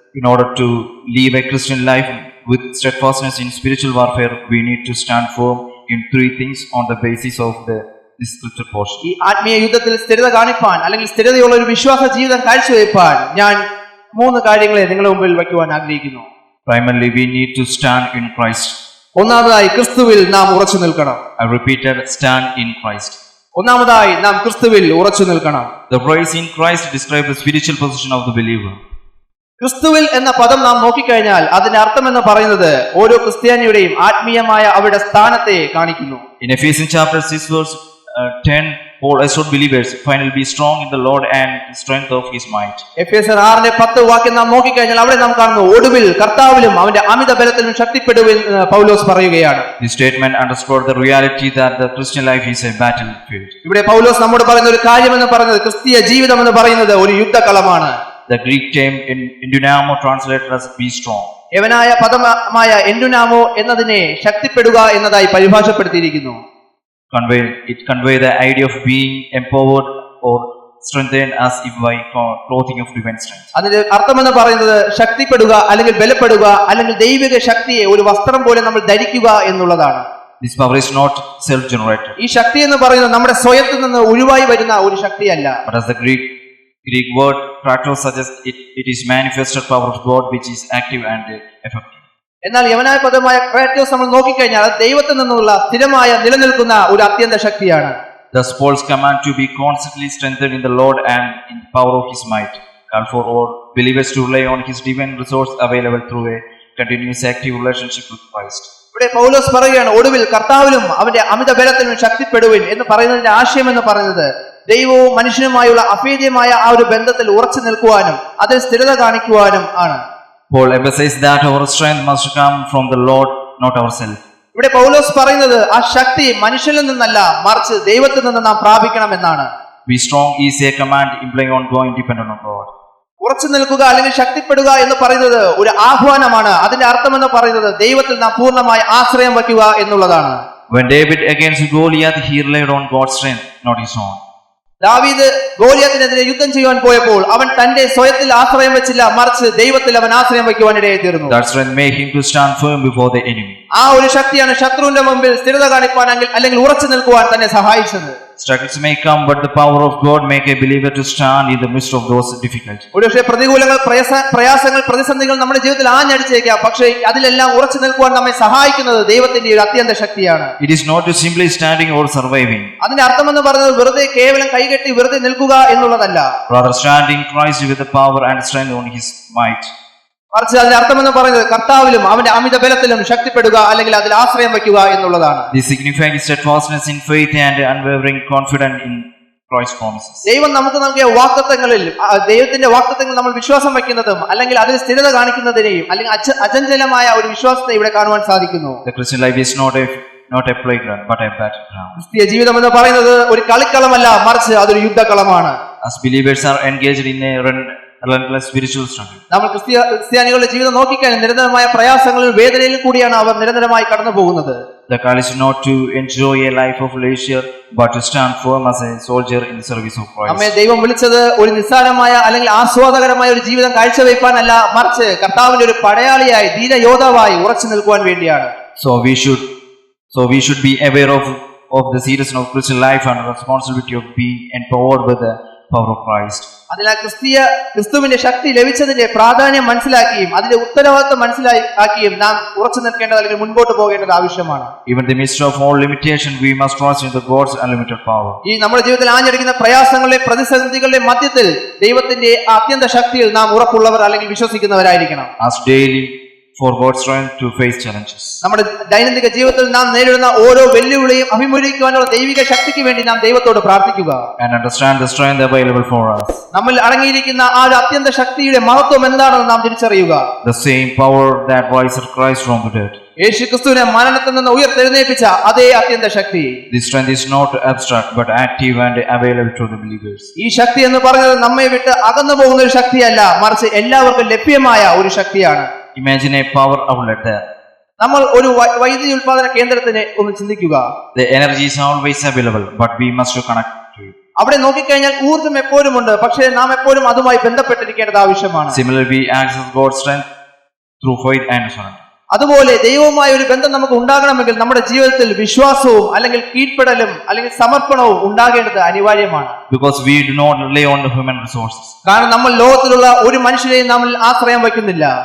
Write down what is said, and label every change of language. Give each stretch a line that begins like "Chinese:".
English: In order to live a Christian life with steadfastness in spiritual warfare, we need to stand firm in three things on the basis of this scripture portion.
Malayalam: ഈ ആത്മീയ യുദ്ധത്തിൽ സ്ഥിരത കാണിപ്പാൻ അല്ലെങ്കിൽ സ്ഥിരതയുള്ള ഒരു വിശ്വാസ ജീവിതം കാഴ്ചവെപ്പാൻ ഞാൻ 3 കാര്യങ്ങളെ നിങ്ങളുടെ മുമ്പിൽ വയ്ക്കുവാൻ ആഗ്രഹിക്കുന്നു.
English: Primarily, we need to stand in Christ.
Malayalam: ഒന്നാമതായി ക്രിസ്തുവിൽ നാം ഉറച്ചു നിൽക്കണം.
English: I repeated, stand in Christ.
Malayalam: ഒന്നാമതായി നാം ക്രിസ്തുവിൽ ഉറച്ചു നിൽക്കണം.
English: The phrase in Christ describes the spiritual position of the believer.
Malayalam: ക്രിസ്തുവിൽ എന്ന പദം നാം നോക്കിക്കഴിഞ്ഞാൽ അതിന്റെ അർത്ഥം എന്ന് പറയുന്നത് ഓരോ ക്രിസ്ത്യാനിയുടെയും ആത്മീയമായ അവരുടെ സ്ഥാനത്തെ കാണിക്കുന്നു.
English: In Ephesians chapter 6 verse 10, Paul assured believers, finally be strong in the Lord and the strength of his might.
Malayalam: എഫേസ്യർ 6:10 വാക്യം നാം നോക്കിക്കഴിഞ്ഞാൽ അവിടെ നാം കാണുന്നു, ഒടുവിൽ കർത്താവിലും അവന്റെ അമിത ബലത്തിലും ശക്തിപ്പെടുവിൻ പൗലോസ് പറയുകയാണ്.
English: This statement underscored the reality that the Christian life is a battlefield.
Malayalam: ഇവിടെ പൗലോസ് നമ്മോട് പറയുന്ന ഒരു കാര്യം എന്ന് പറയുന്നത് ക്രിസ്തീയ ജീവിതം എന്ന് പറയുന്നത് ഒരു യുദ്ധകളമാണ്.
English: The Greek term in endunamo translated as be strong.
Malayalam: യവനായ പദമായ എൻഡുനാമോ എന്നതിനെ ശക്തിപ്പെടുക എന്നതായി പരിഭാഷപ്പെടുത്തിയിരിക്കുന്നു.
English: It convey the idea of being empowered or strengthened as if by clothing of divine strength.
Malayalam: അതിന്റെ അർത്ഥം എന്ന് പറയുന്നത് ശക്തിപ്പെടുക അല്ലെങ്കിൽ ബലപ്പെടുക അല്ലെങ്കിൽ ദൈവിക ശക്തിയെ ഒരു വസ്ത്രം പോലെ നമ്മൾ ധരിക്കുക എന്നുള്ളതാണ്.
English: This power is not self-generated.
Malayalam: ഈ ശക്തി എന്ന് പറയുന്നത് നമ്മുടെ സ്വയത്തിൽ നിന്ന് ഒഴിവായി വരുന്ന ഒരു ശക്തിയല്ല.
English: But as the Greek word kratos suggests, it is manifested power of God which is active and effective.
Malayalam: എന്നാൽ യവനായ പദമായ ക്രാറ്റോസ് നമ്മൾ നോക്കിക്കഴിഞ്ഞാൽ അത് ദൈവത്തിൽ നിന്നുള്ള സ്ഥിരമായ നിലനിൽക്കുന്ന ഒരു അത്യന്ത ശക്തിയാണ്.
English: Thus Paul's command to be constantly strengthened in the Lord and in the power of his might call for all believers to rely on his divine resource available through a continuous active relationship with Christ.
Malayalam: ഇവിടെ പൗലോസ് പറയുകയാണ്, ഒടുവിൽ കർത്താവിലും അവന്റെ അമിത ബലത്തിലും ശക്തിപ്പെടുവിൻ എന്ന് പറയുന്നതിന്റെ ആശയം എന്ന് പറയുന്നത് ദൈവവും മനുഷ്യനുമായുള്ള അഭേദ്യമായ ആ ഒരു ബന്ധത്തിൽ ഉറച്ചു നിൽക്കുവാനും അതിൽ സ്ഥിരത കാണിക്കുവാനും ആണ്.
English: Paul emphasizes that our strength must come from the Lord, not ourselves.
Malayalam: ഇവിടെ പൗലോസ് പറയുന്നത് ആ ശക്തി മനുഷ്യനിൽ നിന്നല്ല മറിച്ച് ദൈവത്തിൽ നിന്ന് നാം പ്രാപിക്കണം എന്നാണ്.
English: Be strong is a command implying ongoing dependence on God.
Malayalam: ഉറച്ചു നിൽക്കുക അല്ലെങ്കിൽ ശക്തിപ്പെടുക എന്ന് പറയുന്നത് ഒരു ആഹ്വാനമാണ്. അതിന്റെ അർത്ഥം എന്ന് പറയുന്നത് ദൈവത്തിൽ നാം പൂർണ്ണമായി ആശ്രയം വയ്ക്കുക എന്നുള്ളതാണ്.
English: When David against Goliath, he relied on God's strength, not his own.
Malayalam: ദാവീദ് ഗോലിയാത്തിനെതിരെ യുദ്ധം ചെയ്യുവാൻ പോയപ്പോൾ അവൻ തന്റെ സ്വയത്തിൽ ആശ്രയം വെച്ചില്ല, മറിച്ച് ദൈവത്തിൽ അവൻ ആശ്രയം വയ്ക്കുവാൻ ഇടയായി തീർന്നു.
English: That strength made him to stand firm before the enemy.
Malayalam: ആ ഒരു ശക്തിയാണ് ശത്രുവിന്റെ മുമ്പിൽ സ്ഥിരത കാണിക്കുവാൻ അല്ലെങ്കിൽ ഉറച്ചു നിൽക്കുവാൻ തന്നെ സഹായിച്ചത്.
English: Struggles may come, but the power of God make a believer to stand in the midst of those difficulties.
Malayalam: ഒരുപക്ഷെ പ്രതികൂലങ്ങൾ, പ്രയാസങ്ങൾ, പ്രതിസന്ധികൾ നമ്മുടെ ജീവിതത്തിൽ ആഞ്ഞടിച്ചേക്കാം. പക്ഷേ അതിലെല്ലാം ഉറച്ചു നിൽക്കുവാൻ നമ്മെ സഹായിക്കുന്നത് ദൈവത്തിന്റെ ഒരു അത്യന്ത ശക്തിയാണ്.
English: It is not to simply standing or surviving.
Malayalam: അതിന്റെ അർത്ഥം എന്ന് പറയുന്നത് വെറുതെ കേവലം കൈകെട്ടി വെറുതെ നിൽക്കുക എന്നുള്ളതല്ല.
English: Rather standing Christ with the power and strength on his might.
Malayalam: മറിച്ച് അതിന്റെ അർത്ഥം എന്ന് പറയുന്നത് കർത്താവിലും അവന്റെ അമിത ബലത്തിലും ശക്തിപ്പെടുക അല്ലെങ്കിൽ അതിൽ ആശ്രയം വയ്ക്കുക എന്നുള്ളതാണ്.
English: This signifies steadfastness in faith and unwavering confidence in Christ's promises.
Malayalam: ദൈവം നമുക്ക് നൽകിയ വാഗ്ദത്തങ്ങളിൽ ദൈവത്തിന്റെ വാഗ്ദത്തങ്ങളിൽ നമ്മൾ വിശ്വാസം വയ്ക്കുന്നതും അല്ലെങ്കിൽ അതിൽ സ്ഥിരത കാണിക്കുന്നതിനെയും അല്ലെങ്കിൽ അചഞ്ചലമായ ഒരു വിശ്വാസത്തെ ഇവിടെ കാണുവാൻ സാധിക്കുന്നു.
English: The Christian life is not a playground but a battleground.
Malayalam: ക്രിസ്തീയ ജീവിതം എന്ന് പറയുന്നത് ഒരു കളിക്കളമല്ല, മറിച്ച് അതൊരു യുദ്ധക്കളമാണ്.
English: As believers are engaged in a relentless spiritual struggle.
Malayalam: നമ്മൾ ക്രിസ്ത്യാനികളുടെ ജീവിതം നോക്കിക്കഴിഞ്ഞാൽ നിരന്തരമായ പ്രയാസങ്ങളിലും വേദനയിലും കൂടിയാണ് അവർ നിരന്തരമായി കടന്നു പോകുന്നത്.
English: The call is not to enjoy a life of leisure but to stand firm as a soldier in the service of Christ.
Malayalam: നമ്മെ ദൈവം വിളിച്ചത് ഒരു നിസ്സാരമായ അല്ലെങ്കിൽ ആസ്വാദകരമായ ഒരു ജീവിതം കാഴ്ചവെപ്പാനല്ല, മറിച്ച് കർത്താവിന്റെ ഒരു പടയാളിയായി ധീരയോദ്ധാവായി ഉറച്ചു നിൽക്കുവാൻ വേണ്ടിയാണ്.
English: So we should be aware of the seriousness of Christian life and the responsibility of being empowered with the power of Christ.
Malayalam: അതിനാൽ ക്രിസ്തുവിന്റെ ശക്തി ലഭിച്ചതിന്റെ പ്രാധാന്യം മനസ്സിലാക്കിയും അതിന്റെ ഉത്തരവാദിത്വം മനസ്സിലാക്കിയും നാം ഉറച്ചു നിൽക്കേണ്ടത് അല്ലെങ്കിൽ മുൻപോട്ട് പോകേണ്ടത് ആവശ്യമാണ്.
English: Even in the midst of all limitation, we must trust in the God's unlimited power.
Malayalam: ഈ നമ്മുടെ ജീവിതത്തിൽ ആഞ്ഞടിക്കുന്ന പ്രയാസങ്ങളുടെ പ്രതിസന്ധികളുടെ മധ്യത്തിൽ ദൈവത്തിന്റെ അത്യന്ത ശക്തിയിൽ നാം ഉറപ്പുള്ളവർ അല്ലെങ്കിൽ വിശ്വസിക്കുന്നവരായിരിക്കണം.
English: As daily for God's strength to face challenges.
Malayalam: നമ്മുടെ ദൈനംദിന ജീവിതത്തിൽ നാം നേരിടുന്ന ഓരോ വെല്ലുവിളിയും അഭിമുഖീകരിക്കുവാനുള്ള ദൈവിക ശക്തിക്ക് വേണ്ടി നാം ദൈവത്തോട് പ്രാർത്ഥിക്കുക.
English: And understand the strength available for us.
Malayalam: നമ്മൾ അടങ്ങിയിരിക്കുന്ന ആ ഒരു അത്യന്ത ശക്തിയുടെ മഹത്വം എന്താണെന്ന് നാം തിരിച്ചറിയുക.
English: The same power that raised Christ from the dead.
Malayalam: യേശുക്രിസ്തുവിനെ മരണത്തിൽ നിന്ന് ഉയർത്തെഴുന്നേൽപ്പിച്ച അതേ അത്യന്ത ശക്തി.
English: This strength is not abstract but active and available to the believers.
Malayalam: ഈ ശക്തി എന്ന് പറയുന്നത് നമ്മെ വിട്ട് അകന്നു പോകുന്ന ഒരു ശക്തിയല്ല, മറിച്ച് എല്ലാവർക്കും ലഭ്യമായ ഒരു ശക്തിയാണ്.
English: Imagine a power outlet there.
Malayalam: നമ്മൾ ഒരു വൈദ്യുതി ഉൽപാദന കേന്ദ്രത്തിനെ ഒന്ന് ചിന്തിക്കുക.
English: The energy is always available, but we must connect to it.
Malayalam: അവിടെ നോക്കിക്കഴിഞ്ഞാൽ ഊർജ്ജം എപ്പോഴും ഉണ്ട്, പക്ഷേ നാം എപ്പോഴും അതുമായി ബന്ധപ്പെട്ടിരിക്കേണ്ടത് ആവശ്യമാണ്.
English: Similarly, we access God's strength through faith and surrender.
Malayalam: അതുപോലെ ദൈവവുമായ ഒരു ബന്ധം നമുക്ക് ഉണ്ടാകണമെങ്കിൽ നമ്മുടെ ജീവിതത്തിൽ വിശ്വാസവും അല്ലെങ്കിൽ കീഴ്പ്പെടലും അല്ലെങ്കിൽ സമർപ്പണവും ഉണ്ടാകേണ്ടത് അനിവാര്യമാണ്.
English: Because we do not rely on the human resources.
Malayalam: കാരണം നമ്മൾ ലോകത്തിലുള്ള ഒരു മനുഷ്യരെയും നമ്മൾ ആശ്രയം വയ്ക്കുന്നില്ല.